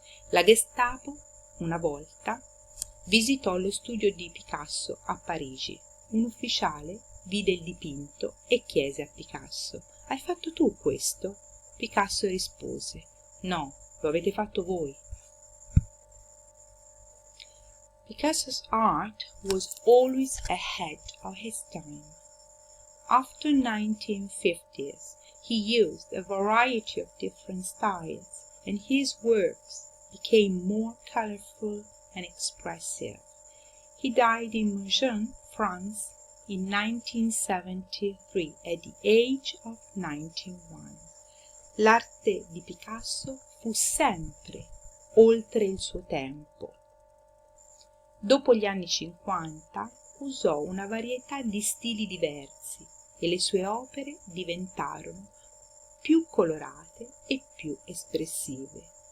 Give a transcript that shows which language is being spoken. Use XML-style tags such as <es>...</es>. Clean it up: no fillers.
<it>La Gestapo, una volta, visitò lo studio di Picasso a Parigi. Un ufficiale vide il dipinto e chiese a Picasso: "Hai fatto tu questo?" Picasso rispose: "No, lo avete fatto voi."</it> <en>Picasso's art was always ahead of his time. After 1950s, he used a variety of different styles, and his works became more colorful and expressive. He died in Mougins, France, in 1973 at the age of 91.</en> <it>L'arte di Picasso fu sempre oltre il suo tempo. Dopo gli anni 50 usò una varietà di stili diversi e le sue opere diventarono più colorate e più espressive.</it>